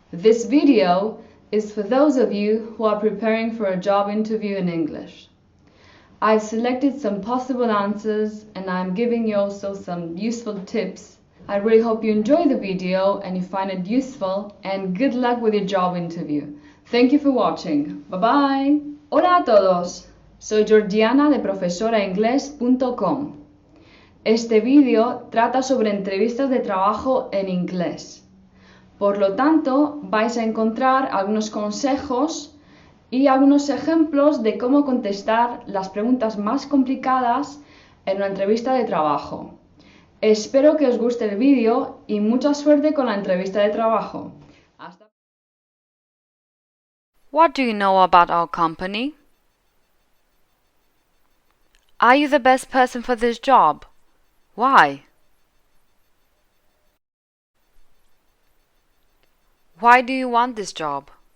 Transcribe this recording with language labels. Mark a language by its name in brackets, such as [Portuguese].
[English] This video is for those of you who are preparing for a job interview in English. I've selected some possible answers and I'm giving you also some useful tips. I really hope you enjoy the video and you find it useful, and good luck with your job interview. Thank you for watching. Bye bye. [Spanish] Hola a todos, soy Georgiana de ProfesoraEngles.com. Este vídeo trata sobre entrevistas de trabajo en inglés. Por lo tanto, vais a encontrar algunos consejos y algunos ejemplos de cómo contestar las preguntas más complicadas en una entrevista de trabajo. Espero que os guste el vídeo y mucha suerte con la entrevista de trabajo. [English] What do you know about our company? Are you the best person for this job? Why? Why do you want this job?